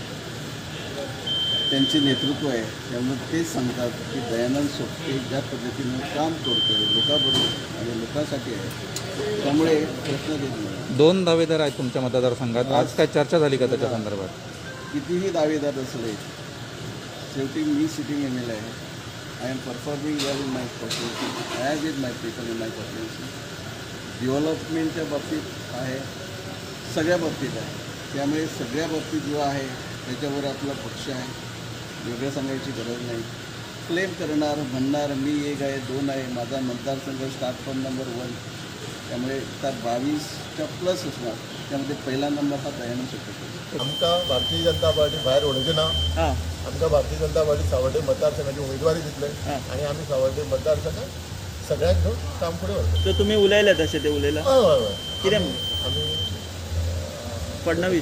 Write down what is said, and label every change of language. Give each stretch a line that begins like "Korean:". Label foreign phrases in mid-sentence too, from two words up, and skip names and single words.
Marathi: त्यांचे नेतृत्व आहे त्यामुळे तेच सांगतात की दयानंद सोपटे ज्या पद्धतीनं काम करतो लोकांबरोबर आणि लोकांसाठी आहे त्यामुळे प्रश्न देत नाही 2 दावेदार आहेत तुमच्या मतदारसंघात आज काय चर्चा झाली का त्याच्या संदर्भात कितीही दावेदार असले शेवटी मी
English: sitting M L
Marathi: आहे
English: I am performing well in my constituency as is my people in my constituency
Marathi: डेव्हलपमेंटच्या बाबतीत आहे सगळ्या बाबतीत आहे त्यामुळे सगळ्या बाबतीत जो आहे त्याच्यावर आपला पक्ष आहे वेगळं सांगायची गरज नाही क्लेम करणार म्हणणार मी 1 आहे 2 आहे माझा मतदारसंघ
English: start from number 1
Marathi: त्यामुळे तर 22च्या प्लस असणार त्यामध्ये पहिला नंबर हा दयानंद सोपटे
Konkani: आमकां भारतीय जनता पार्टी भायर उडोवची ना आमकां भारतीय जनता पार्टी सावर्डे मतदारसंघाची उमेदवारी दितले आनी आमी सावर्डे मतदारसंघात सगळ्यांक घेवन काम फुडें व्हरतले तर तुम्ही उलयले तशें ते उलयला हय हय हय कितें आमी फडणवीस